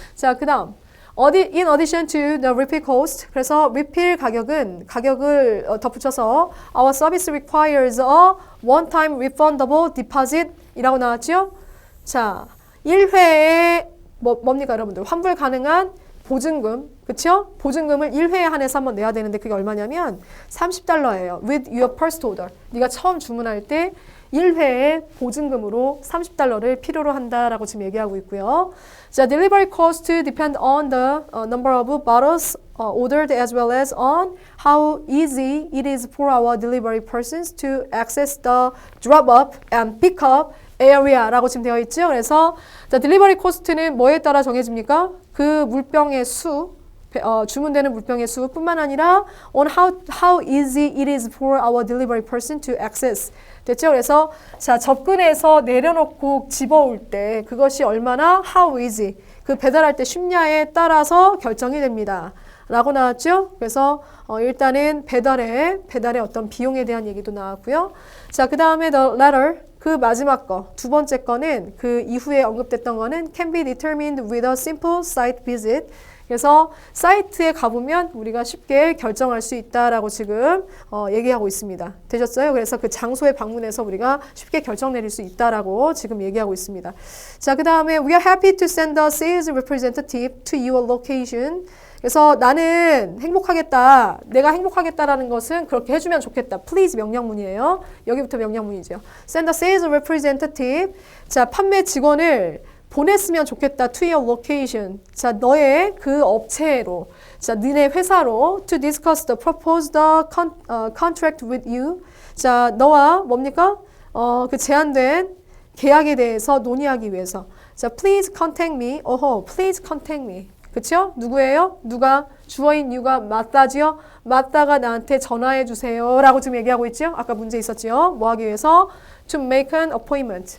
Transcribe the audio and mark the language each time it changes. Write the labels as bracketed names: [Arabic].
[Korean] 자, 그 다음 [English] in addition to the refill cost. [Korean] 그래서 refill 가격을 덧붙여서 [English] our service requires a one-time refundable deposit [Korean] 이라고 나왔죠. 자, 1회에 뭡니까 여러분들? 환불 가능한 보증금, 그쵸? 보증금을 1회에 한해서 한번 내야 되는데 그게 얼마냐면 $30예요. [English] With your first order. [Korean] 네가 처음 주문할 때 1회에 보증금으로 $30를 필요로 한다라고 지금 얘기하고 있고요. [English] 자, delivery cost depend on the number of bottles ordered as well as on how easy it is for our delivery persons to access the drop-off and pick-up area라고 [Korean] 지금 되어 있죠. 그래서 딜리버리 코스트는 뭐에 따라 정해집니까? 그 물병의 수, 주문되는 물병의 수뿐만 아니라 [English] on how easy it is for our delivery person to access. [Korean] 됐죠? 그래서 자, 접근해서 내려놓고 집어올 때 그것이 얼마나 [English] how easy, [Korean] 그 배달할 때 쉽냐에 따라서 결정이 됩니다. 라고 나왔죠? 그래서 일단은 배달의 어떤 비용에 대한 얘기도 나왔고요. 자, 그 다음에 the latter, 그 마지막 거, 두 번째 거는 그 이후에 언급됐던 거는 [English] can be determined with a simple site visit. [Korean] 그래서 사이트에 가보면 우리가 쉽게 결정할 수 있다라고 지금 얘기하고 있습니다. 되셨어요? 그래서 그 장소에 방문해서 우리가 쉽게 결정 내릴 수 있다라고 지금 얘기하고 있습니다. 자, 그 다음에 [English] we are happy to send a sales representative to your location. [Korean] 그래서 나는 행복하겠다. 내가 행복하겠다라는 것은 그렇게 해주면 좋겠다. Please 명령문이에요. 여기부터 명령문이죠. [English] Send a sales representative. [Korean] 자, 판매 직원을 보냈으면 좋겠다. [English] To your location. [Korean] 자, 너의 그 업체로. 자, 너네 회사로. [English] To discuss the proposed contract with you. [Korean] 자, 너와 뭡니까? 그 제안된 계약에 대해서 논의하기 위해서. [English] 자, please contact me. please contact me. [Korean] 그쵸? 누구예요? 누가? 주어인 you가 맞다지요? 맞다가 나한테 전화해 주세요. 라고 지금 얘기하고 있죠? 아까 문제 있었지요? 뭐 하기 위해서? [English] To make an appointment.